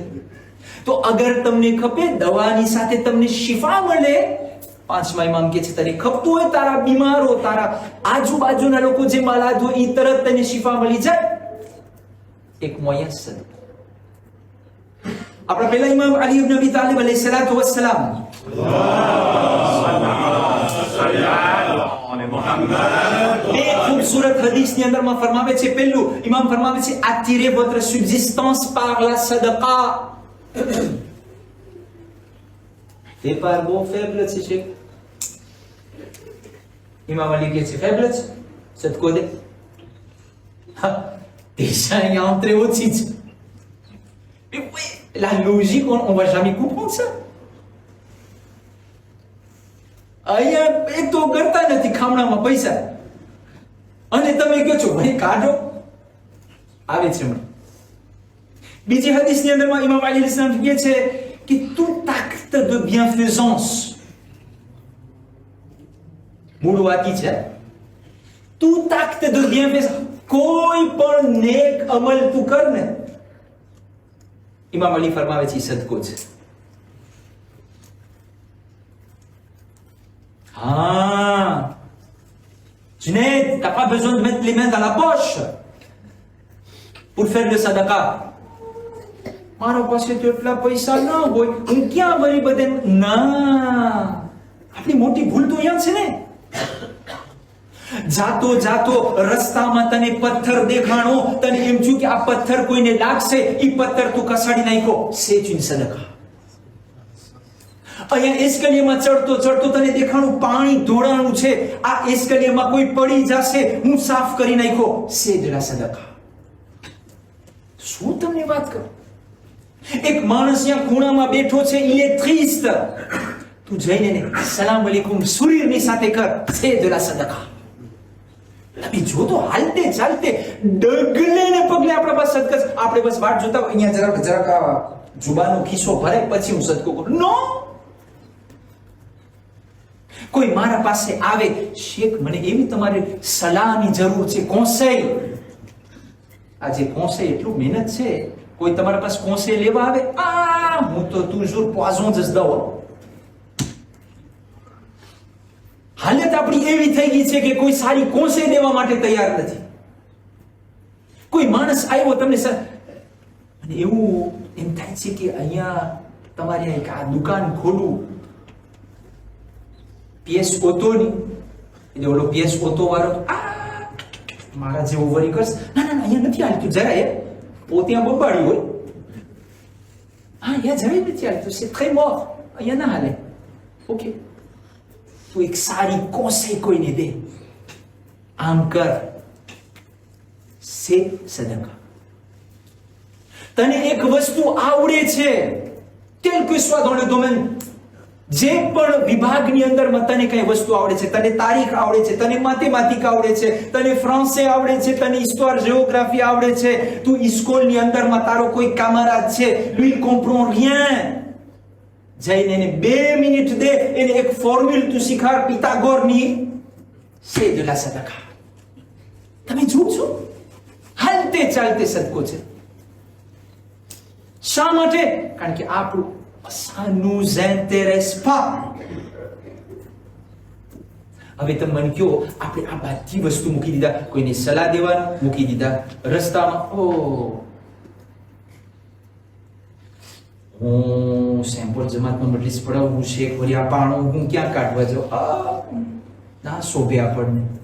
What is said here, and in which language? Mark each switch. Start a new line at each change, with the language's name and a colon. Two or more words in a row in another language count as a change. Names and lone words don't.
Gujarati: તો અગર તમને ખપે દવાની સાથે તમને શિફા મળે, પાંચમા ઇમામ કે છે તને ખપતું હોય તારા બીમારો, તારા આજુબાજુના લોકો જે માલાદ હોય એ તરત તને શિફા મળી જાય, એક મુયસ્સર. આપણા પહેલા ઇમામ અલી ઇબ્ન અબી તાલિબ
Arabic: عليه الصلاة والسلام
Gujarati: એક ખૂબસૂરત હદીસની અંદરમાં ફરમાવે છે, પહેલું ઇમામ ફરમાવે છે,
French: attirez votre subsistance par la sadaqa.
Gujarati: વેપાર બહુ ફેબલ છે શેખ. ઇમામ અલી કહે છે ફેબલ છે, સદકો દે.
French: déjà il y a entrée aussi. Mais oui, la logique, on va jamais comprendre ça.
Gujarati: અહીંયા એક તો કરતા નથી ખામણામાં પૈસા, અને તમે કહો છો ભાઈ કાઢો, આવે છે હમણાં. બીજી હદીસની અંદરમાં ઇમામ અલી અલૈહિસ્સલામ કહે છે કે
French: tout acte de bienfaisance,
Gujarati: મૂળ વાકી છે,
French: tout acte de bienfaisance,
Gujarati: કોઈ પણ નેક અમલ તું કર ને, ઇમામ અલી ફરમાવે છે સદકો છે.
French: Ah, Junaid, t'as pas besoin de mettre les mains dans la poche pour faire le sadaqa.
Gujarati: મારા પાસે તો એટલા પૈસા ના હોય, હું ક્યાં ભરી બધે? ના, આપણી મોટી ભૂલ તો અહીંયા છે ને. જાતો જાતો રસ્તામાં તને પથ્થર દેખાણો, તને એમ થયું કે આ પથ્થર કોઈને લાગશે, એ પથ્થર તું કસાડી નાખ્યો,
French: c'est une sadaqa.
Gujarati: અહીંયા એસ્કલિયામાં ચડતો ચડતો તને દેખાણું પાણી ઢોળાણું છે, આ એસ્કલિયામાં કોઈ પડી જશે, હું સાફ કરી નાખ્યો,
French: c'est de la sadaqa.
Gujarati: શું તમને વાત કરું? એક માણસ ત્યાં ખૂણામાં બેઠો છે,
French: il est triste,
Gujarati: તું જઈને ને
Arabic: سلام عليكم
Gujarati: સુરીરની સાથે કર,
French: c'est de la sadaqa.
Gujarati: તમે જો તો હાલતે ચાલતે ડગલે ને પગલે આપણા પાસે સદકા, આપણે બસ વાટ જોતા અહીંયા જરાક જુબાનો ખિસ્સો ભરાય પછી હું સદકો કરું. નો, કોઈ મારા પાસે આવે, શેખ મને એવી તમારી સલાહની જરૂર છે, કોન્સેય. આજે કોન્સેય એટલું મહેનત છે, કોઈ તમારા પાસે કોન્સેય લેવા આવે, હું તો
French: toujours poison
Gujarati: જ દઉં. હાલત આપણી એવી થઈ ગઈ છે કે કોઈ સારી કોન્સેય દેવા માટે તૈયાર નથી. કોઈ માણસ આવ્યો તમને અને એવું એમ થાય છે કે અહીંયા તમારે એક આ દુકાન ખોલું, PS ઓટોની, એટલે ઓલો PS ઓટો વાળો મારા જેવો વરી કરશે, ના ના અહીંયા નથી હાલતું જરાય, પોતે ત્યાં બબાડી હોય, હા અહીંયા જરાય નથી હાલતું,
French: c'est très mort,
Gujarati: અહીંયા ના હાલે. ઓકે, તું એક સારી કોન્સેય કોઈને દે, આમ કર, c'est સદકા. તને એક વસ્તુ આવડે છે,
French: quel que soit dans le domaine,
Gujarati: જે પણ વિભાગની અંદરમાં તને કઈ વસ્તુ આવડે છે, તને તારીખ આવડે છે, તને મેથેમેટિક આવડે છે, તને ફ્રાન્સે આવડે છે, તને
French: histoire géographie
Gujarati: આવડે છે, તું સ્કૂલની અંદરમાં તારો કોઈ કામરાદ છે,
French: lui il comprend rien,
Gujarati: જઈને એને 2 મિનિટ દે, એને એક ફોર્મ્યુલ તું શીખાડ પિથાગોરની,
French: c'est de la સદકા.
Gujarati: તમે જુઓ છો, હાલતે ચાલતે સદકો છે. શા માટે? કારણ કે આપણું
French: ça nous intéresse pas.
Gujarati: હવે તમે મને કહો, આપણે આ બધી વસ્તુ મૂકી દીધા, કોઈને સલાહ દેવાનું મૂકી દીધા, રસ્તામાં હું સેમ્પલ જમાતમાં મજલિસ પડાવું છે, વળી આ પાણું હું ક્યાં કાઢવા જાઉં, ના શોભે આપણને.